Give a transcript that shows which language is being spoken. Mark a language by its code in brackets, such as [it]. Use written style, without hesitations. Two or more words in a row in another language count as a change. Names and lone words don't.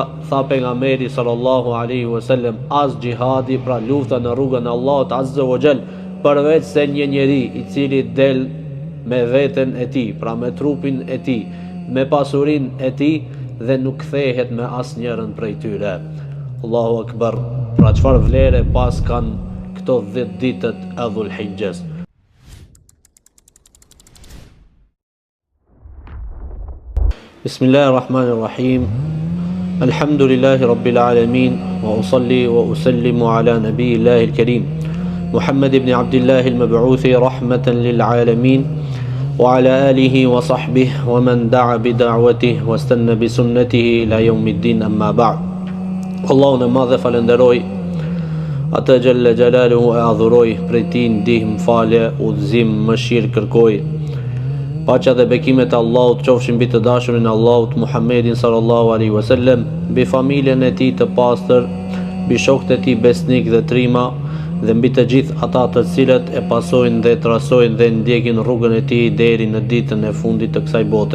[sq] Tha pejgamberi [ar] صلى الله عليه وسلم, [sq] as gjihadi, pra lufta në rrugën e Allahut [ar] عز وجل, [sq] përveç se një njeri i cili del me veten e tij, pra me trupin e tij, me pasurin e tij dhe nuk kthehet me asnjërin prej tyre. [ar] الله أكبر. [sq] Pra çfarë vlere pas kanë këto 10 ditët e Dhulhijhes. [ar] Bismillahirrahmanirrahim. الحمد لله رب العالمين وأصلي وأسلم على نبي الله الكريم محمد بن عبد الله المبعوث رحمة للعالمين وعلى آله وصحبه ومن دعا بدعوته واستن بسنته إلى يوم الدين أما بعد. [sq] Allahun e madh falenderoj, atë [ar] جل جلاله [sq] e adhuroj, prej tij ndihmë, falje, udhëzim, mëshirë kërkoj. Paqja dhe bekimet e Allahut qofshin mbi të dashurin e Allahut Muhammedin [ar] صلى الله عليه وسلم, [sq] mbi familjen e tij të pastër, mbi shokët e tij besnik dhe trima, dhe mbi të gjithë ata të cilët e pasojnë dhe trasojnë dhe ndjekin rrugën e tij deri në ditën e fundit të kësaj bote.